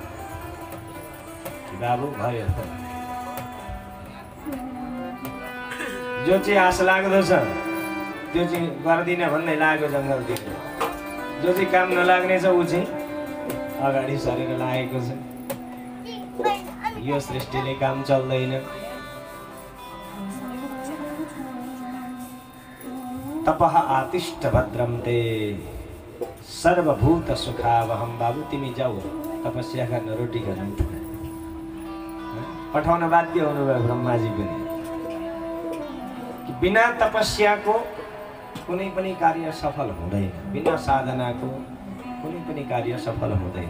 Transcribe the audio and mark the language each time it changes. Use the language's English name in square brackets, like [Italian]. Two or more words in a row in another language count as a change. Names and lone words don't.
[Nepali] बाबु भयो, जो चाहिँ आश लाग्दो छ त्यो चाहिँ गर्दिन भन्ने लाग्यो जङ्गलतिर। जो चाहिँ काम नलाग्ने छ ऊ चाहिँ अगाडि सरेर लागेको छ। यो सृष्टिले काम चल्दैन। [Sanskrit] तपः आतिष्ठ भद्रम ते सर्वभूत सुखावहम। [Nepali] बाबु तिमी जाऊ तपस्या गर्न, रोटी गर्न पठाउन बाध्य हुनुभयो ब्रह्माजी पनि। बिना तपस्याको कुनै पनि कार्य सफल हुँदैन, बिना साधनाको कुनै पनि कार्य सफल हुँदैन।